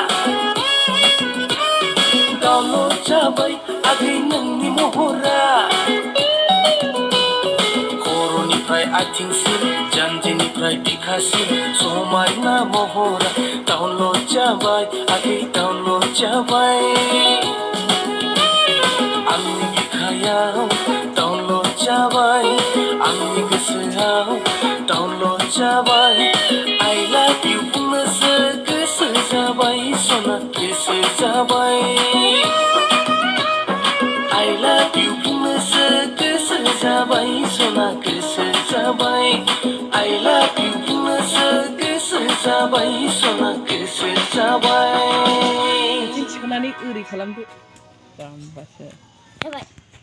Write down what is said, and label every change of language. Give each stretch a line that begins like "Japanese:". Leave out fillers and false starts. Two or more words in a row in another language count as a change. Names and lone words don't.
Bodo: डाउनलड जाबाय आगै नोंनि महरा खर'निफ्राय आथिंसिम जानजिनिफ्राय बिखासिम समायना महरा डाउनलड जाबाय आगै डाउनलड जाबाय आंनि बिखायाव डाउनलड जाबाय आंनि गोसोआव डाउनलड जाबाय
English: I love you
Bodo: बुंनोसो गोसो जाबाय सना गोसो जाबाय
English: I love you
Bodo: बुंनोसो गोसो जाबाय सना गोसो जाबाय
English: I love you
Bodo: बुंनोसो गोसो जाबाय सना गोसो जाबाय थिखोनानै ओरै खालामदो जाम्बासो जाबाय